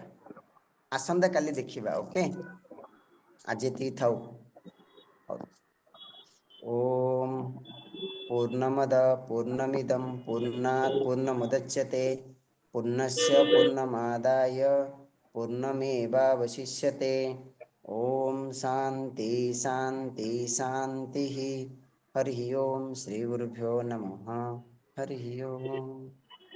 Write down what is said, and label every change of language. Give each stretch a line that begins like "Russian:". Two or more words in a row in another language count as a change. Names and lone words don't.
Odia: ଆସନ୍ତା କାଲି ଦେଖିବା। ଓକେ, ଆଜି ଏତିକି ଥାଉ।
Sanskrit: ଓମ୍ ପୂର୍ଣ୍ଣମଦ ପୂର୍ଣ୍ଣମିଦಂ ପୂର୍ଣ୍ଣାତ୍ ପୂର୍ଣ୍ଣମୁଦଚ୍ୟତେ ପୂର୍ଣ୍ଣସ୍ୟ ପୂର୍ଣ୍ଣମାଦାୟ ପୂର୍ଣ୍ଣମେବାवशिष्यते। ओम शांति शांति शांति। हरि ओम। श्री गुरुभ्यो नमः। हरि ओम।